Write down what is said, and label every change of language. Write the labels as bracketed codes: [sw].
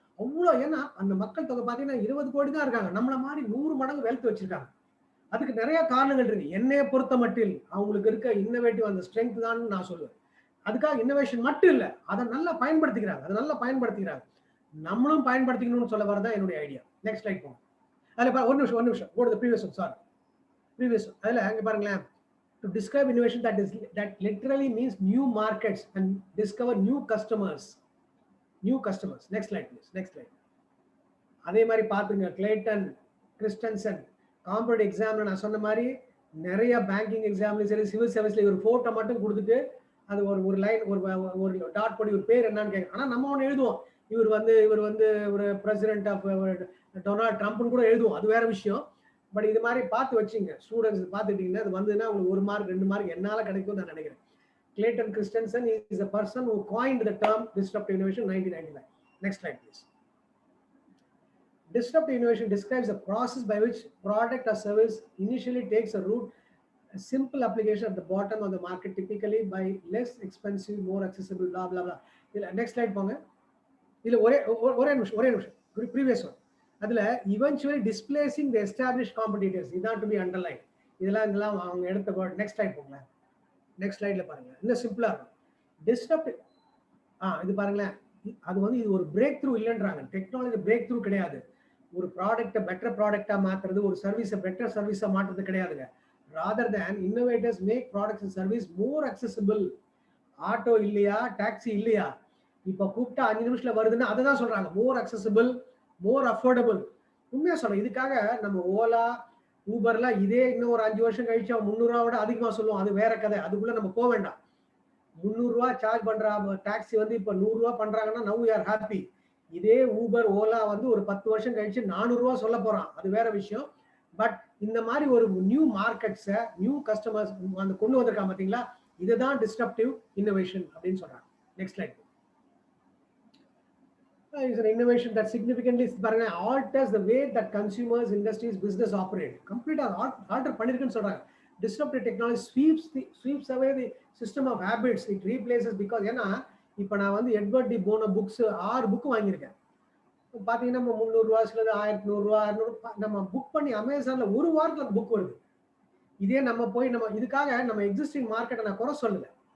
[ta] அவ்வளோ, ஏன்னா அந்த மக்கள் தொகை பார்த்தீங்கன்னா 20 கோடி தான் இருக்காங்க. நம்மள மாதிரி 100 மடங்கு வெல்த் வச்சிருக்காங்க. அதுக்கு நிறைய காரணங்கள் இருக்கு. என்னைய பொறுத்த மட்டில் அவங்களுக்கு இருக்க இன்னோவேட்டிவ் அந்த ஸ்ட்ரென்த் தான் நான் சொல்லுவேன். அதுக்காக இன்னோவேஷன் மட்டும் இல்ல, அதை நல்லா பயன்படுத்திக்கிறாங்க. நம்மளும் பயன்படுத்திக்கணும்னு சொல்ல வரதான் என்னுடைய ஐடியா. நெக்ஸ்ட் ஸ்லைட் போங்க. அதுல ஒரு நிமிஷம் [en] go to the previous one. Sorry, previous one. [ta] அதுல அங்க பாருங்களேன், [en] to describe innovation that literally means new markets and discover new customers. Next slide please. Next slide. [ta] அதே மாதிரி பாத்துங்க, கிளேட்டன் கிறிஸ்டன்சன் காம்படிட்டிவ் எக்ஸாம்ல நான் சொன்ன மாதிரி நிறைய பேங்கிங் எக்ஸாம்லயும் சரி, சிவில் சர்வீஸ்ல ஒரு போட்டோ மட்டும் கொடுத்துட்டு அது ஒரு லைன் ஒரு டாட் போடி ஒரு பேர் என்னன்னு கேட்க. ஆனா நம்ம ஒண்ணு எழுதுவோம், இவர் வந்து ஒரு பிரசிடென்ட் ஆஃப் டொனால்ட் ட்ரம்ப்னு கூட எழுதுவோம், அது வேற விஷயம். பட் இது மாதிரி பார்த்து வச்சுங்க, ஸ்டூடெண்ட்ஸ் பார்த்துட்டீங்கன்னா அது வந்துன்னா உங்களுக்கு 1 மார்க் 2 மார்க் என்னால கிடைக்கும் நான் நினைக்கிறேன். [en] Clayton Christensen is a person who coined the term disruptive innovation 1999. Next slide please. Disruptive innovation describes a process by which product or service initially takes a route, a simple application at the bottom of the market, typically by less expensive, more accessible, blah blah blah. Next slide [ta] போங்க. இதுல ஒரே நிமிஷம் [en] previous one. அதுல eventually displacing the established competitors, [ta] இதான் [en] to be underlined. [ta] இதெல்லாம் அவங்க எடுத்த word. Next slide போங்க. நெக்ஸ்ட் ஸ்லைட்ல பாருங்க, இன்னும் சிம்பிளா இருக்கும். டிஸ்ரப்டிவ் இது பாருங்களேன், இது ஒரு break through இல்லைன்றாங்க. Technology break through கிடையாது. ஒரு ப்ராடக்ட்டை பெட்டர் ப்ராடக்டா மாத்துறது, ஒரு சர்வீஸை பெட்டர் சர்வீஸா மாற்றுறது கிடையாதுங்க. [en] Rather than innovators make products and service more accessible. [ta] Auto இல்லையா, டாக்ஸி இல்லையா, இப்ப கூப்பிட்டா 5 நிமிஷத்துல வருதுன்னா அதை தான் சொல்றாங்க, மோர் அக்சசிபிள், மோர் அஃபோர்டபுள். உண்மையா சொல்றேன். இதுக்காக நம்ம ஓலா ஊபர்லாம் இதே இன்னும் ஒரு 5 வருஷம் கழிச்சு அவன் 300 ரூபா விட அதிகமா சொல்லுவோம், அது வேற கதை. அதுக்குள்ள நம்ம போக வேண்டாம். 300 ரூபா சார்ஜ் பண்ற டாக்ஸி இப்ப 100 ரூபா பண்றாங்கன்னா [en] Now you are happy. [ta] இதே ஊபர் ஓலா ஒரு 10 வருஷம் கழிச்சு 400 ரூபா சொல்ல போறான், அது வேற விஷயம். பட் இந்த மாதிரி ஒரு நியூ மார்க்கெட்ஸை, நியூ கஸ்டமர்ஸ் கொண்டு வந்திருக்காங்க பாத்தீங்களா, இதுதான் டிஸ்ரப்டிவ் இன்னோவேஷன் அப்படின்னு சொல்றாங்க. Next slide. [en] Is an innovation that significantly alters the way that consumers, industries, business operate. Complete alter [ta] பண்ணிருக்குன்னு சொல்றாங்க. [en] Disruptive technology sweeps away the system of habits. It replaces, because [ta] ஏன்னா இப்ப நான் எட்வர்ட் டி போனோ books 6 book வாங்கியிருக்கேன். பாத்தீங்கன்னா 300 ரூபா, சிலது 1100 ரூபா, 600 நம்ம புக் பண்ணி அமேசான்ல ஒரு வாரத்துல புக் வருது. இதே நம்ம போய் இதுக்காக நம்ம எக்ஸிஸ்டிங் மார்க்கெட்டை நான் குறை சொல்லல.